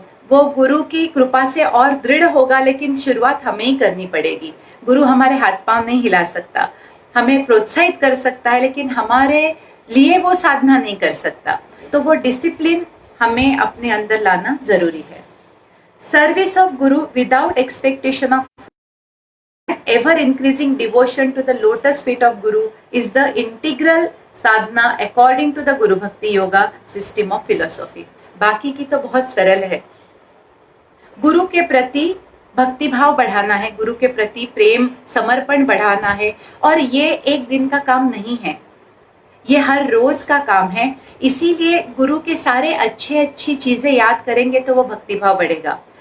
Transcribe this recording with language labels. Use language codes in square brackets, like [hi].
[hi] वो गुरु की कृपा से और दृढ़ होगा, लेकिन शुरुआत हमें ही करनी पड़ेगी। गुरु हमारे हाथ पांव नहीं हिला सकता, हमें प्रोत्साहित कर सकता है, लेकिन हमारे लिए वो साधना नहीं कर सकता। तो वो डिसिप्लिन हमें अपने अंदर लाना जरूरी है। [en] Service of Guru without expectation of ever increasing devotion to the lotus feet of Guru is the integral sadhana according to the Guru Bhakti Yoga system of philosophy। [hi] बाकी की तो बहुत सरल है। गुरु के प्रति भक्ति भाव बढ़ाना है, गुरु के प्रति प्रेम समर्पण बढ़ाना है, और ये एक दिन का काम नहीं है, ये हर रोज का काम है। इसीलिए गुरु के सारे अच्छी चीजें याद करेंगे तो वो भक्ति भाव बढ़ेगा।